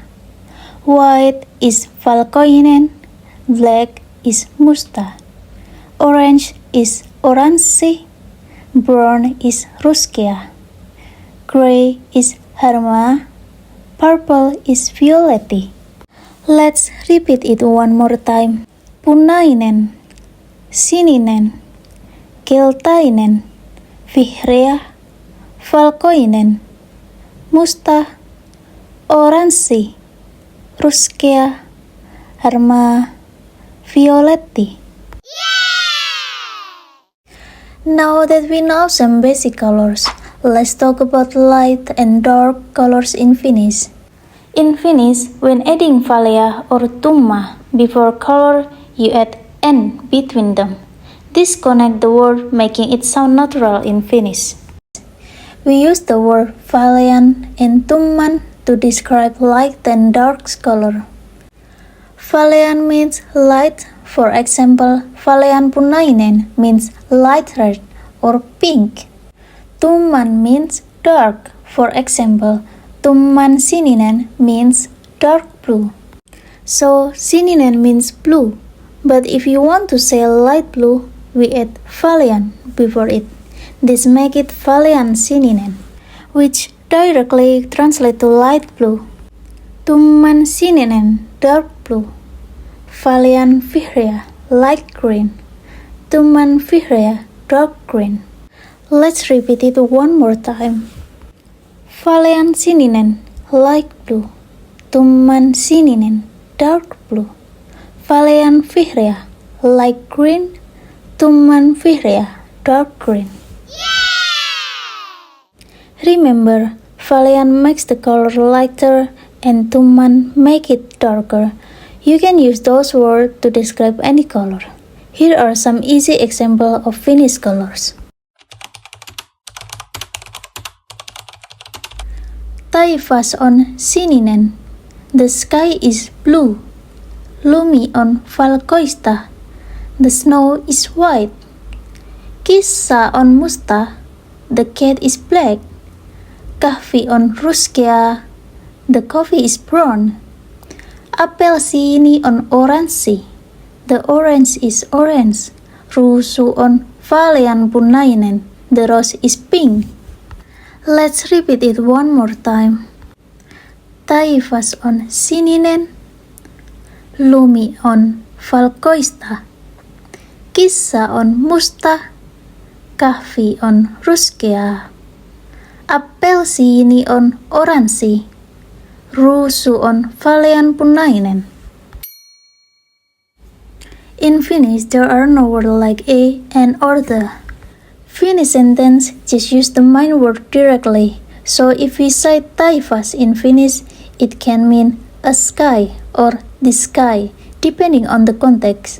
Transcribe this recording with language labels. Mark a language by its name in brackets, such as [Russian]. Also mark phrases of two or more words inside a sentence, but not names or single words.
[English] White is valkoinen, black is musta, orange is oranssi, brown is ruskea, gray is harmaa, purple is violetti. Let's repeat it one more time. [Finnish] Punainen, sininen, keltainen, vihreä, valkoinen, musta, oranssi, ruskea, harmaa, violetti. [English] Now that we know some basic colors, let's talk about light and dark colors in Finnish. In Finnish, when adding valea or tumma before color, you add n between them. This connects the word, making it sound natural in Finnish. We use the word valean and tumman to describe light and dark color. Valean means light, for example, [Finnish] valean punainen [English] means light red or pink. Tumman means dark, for example, [Finnish] tumman sininen [English] means dark blue. So sininen means blue, but if you want to say light blue, we add valean before it. This makes it [Finnish] valean sininen, [English] which directly translate to light blue. [Finnish] Tumman sininen, [English] dark blue. [Finnish] Valean vihreä, [English] light green. [Finnish] Tumman vihreä, [English] dark green. Let's repeat it one more time. [Finnish] Valean sininen, [English] light blue. [Finnish] Tumman sininen, [English] dark blue. [Finnish] Valean vihreä, [English] light green. [Finnish] Tumman vihreä, [English] dark green. Remember, valean makes the color lighter and tumman make it darker. You can use those words to describe any color. Here are some easy examples of Finnish colors. [Finnish] Taivas on sininen. [English] The sky is blue. [Finnish] Lumi on valkoista. [English] The snow is white. [Finnish] Kissa on musta. [English] The cat is black. [Finnish] Kahvi on ruskea, [English] the coffee is brown. [Finnish] Appelsiini on oranssi, [English] the orange is orange. [Finnish] Ruusu on vaaleanpunainen, [English] the rose is pink. Let's repeat it one more time. [Finnish] Taivas on sininen, lumi on valkoista, kissa on musta, kahvi on ruskea. Appelsiini on oranssi, ruusu on vaaleanpunainen. [English] In Finnish, there are no words like a and or the. Finnish sentence just use the main word directly. So if we say taivas in Finnish, it can mean a sky or the sky, depending on the context.